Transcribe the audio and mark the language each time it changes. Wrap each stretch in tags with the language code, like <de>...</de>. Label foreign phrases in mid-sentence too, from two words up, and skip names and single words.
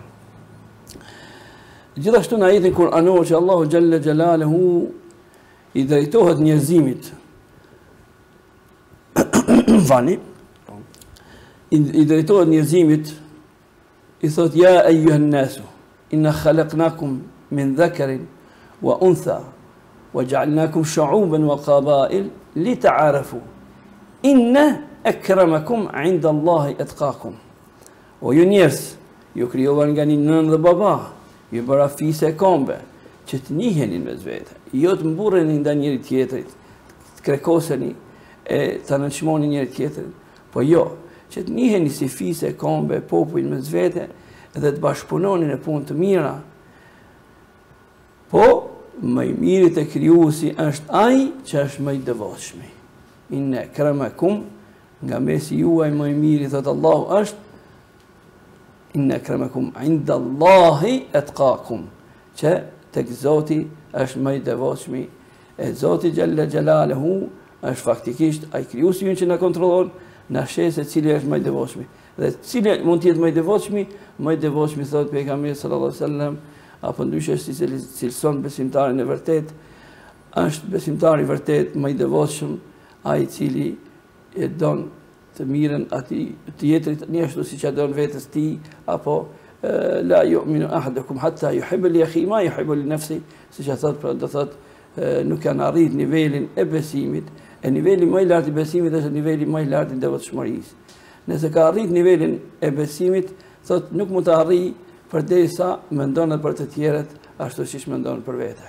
<sq>Gjithashtu në ajetin kuranor që Allahu</sq> <ar>جل جلاله</ar> <sq>i drejtohet njerëzimit, i drejtohet njerëzimit, i thot:</sq> <ar>"يا أيها الناس إنا خلقناكم من ذكر وأنثى وجعلناكم شعوبا وقبائل لتعارفوا. إن أكرمكم عند الله أتقاكم."</ar> <sq>O ju njerëz, ju krijuar nga një nën dhe baba, ju bëra fise e kombe, që të njihenin mes vete, jo të mburreni ndaj njëri tjetrit, të krekoseni e të nënçmoni njëri tjetrin, po jo, që të njiheni si fise e kombe, popujnë mes vete, dhe të bashkëpunoni në punë të mira. Po, më i miri të krijuesi është ai që është më i devotshmi.</sq> <ar>إن أكرمكم,</ar> <sq>nga mesi juaj më i miri, thot Allahu, është</sq> <ar>إن أكرمكم عند الله أتقاكم,</ar> <sq>që tek Zoti është më i devotshmi. E Zoti</sq> <ar>جل جلاله</ar> <sq>është faktikisht ai krijuesi ynë që na kontrollon, na sheh se cili është më i devotshmi. Dhe cili mund të jetë më i devotshmi? Më i devotshmi, thot pejgamberi</sq> <ar>صلى الله عليه وسلم,</ar> <sq>apo ndryshe si cilëson besimtarin e vërtet, është besimtari i vërtet më i devotshëm ai i cili e don të mirën atij të jetrit, një ashtu siç e don vetes tij, apo</sq> <ar>لا يؤمن أحدكم حتى يحب لأخيه ما يحب لنفسه,</ar> <sq>siç e thot, do thot nuk kanë arrit nivelin e besimit. E niveli më i lartë i besimit është niveli më i lartë i devotshmërisë. Nëse ka arrit nivelin e besimit, thot nuk mund të arrijë përderisa mendon edhe për të tjerët ashtu siç mendon për vete.</sq>